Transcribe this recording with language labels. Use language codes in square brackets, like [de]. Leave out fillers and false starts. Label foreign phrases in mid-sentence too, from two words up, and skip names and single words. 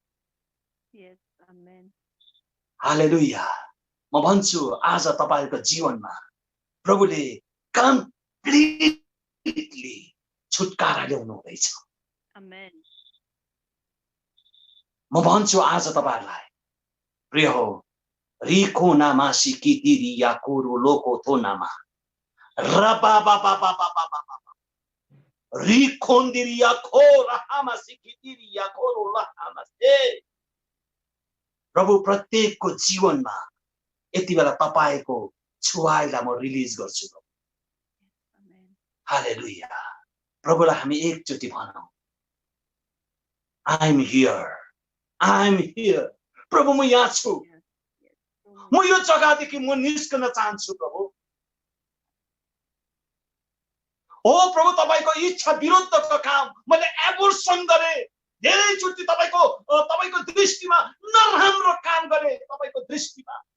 [ne] हालेलुया। म भन्छु आज तपाईको जीवनमा प्रभुले कम्प्लिटली छुटकारा ल्याउनु हुँदैछ। म भन्छु आज तपाईहरुलाई, प्रिय हो, रिको नामा सिकितिरी या कोरो लोको थो नामा रबा बाबा बाबा बाबा रिकोन्दिरी या खो रहामा सिकितिरी या कोरो लहामा से। प्रभु प्रत्येकको जीवनमा यति बेला तपाईको छुवाइलाई म रिलिज गर्छु। हालेलुया। प्रभुलाई हामी एकचोटि भनौं, [en] I am here. I am here. [ne] प्रभु म यहाँ छु. म यो जग्गादेखि म निस्कन चाहन्छु प्रभु. ओ प्रभु तपाईको इच्छा विरुद्धको काम मैले एबोर्सन गरे. धेरैचोटि तपाईको दृष्टिमा नराम्रो काम गरे तपाईको दृष्टिमा.